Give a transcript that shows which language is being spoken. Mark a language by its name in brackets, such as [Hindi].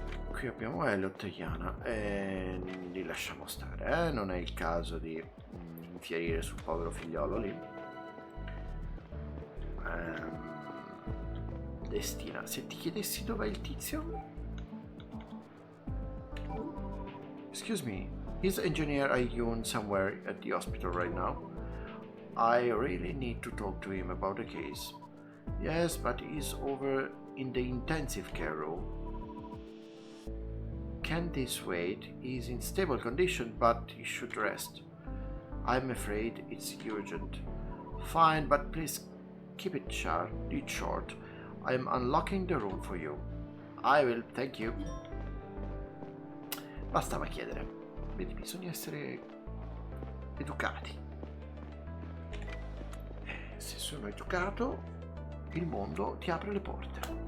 [Italian] Qui abbiamo Elliot e Yana e li lasciamo stare, non è il caso di infierire sul povero figliolo lì. Destina, se ti chiedessi dov'è il tizio? [English] Excuse me, is Engineer Ayun somewhere at the hospital right now? I really need to talk to him about the case. Yes, but he's over in the intensive care room. Can this wait? He's in stable condition, but he should rest. I'm afraid it's urgent. Fine, but please keep it short. I'm unlocking the room for you. I will, thank you. [Italian] Bastava chiedere. Vedi, bisogna essere educati. Se sono educato, il mondo ti apre le porte.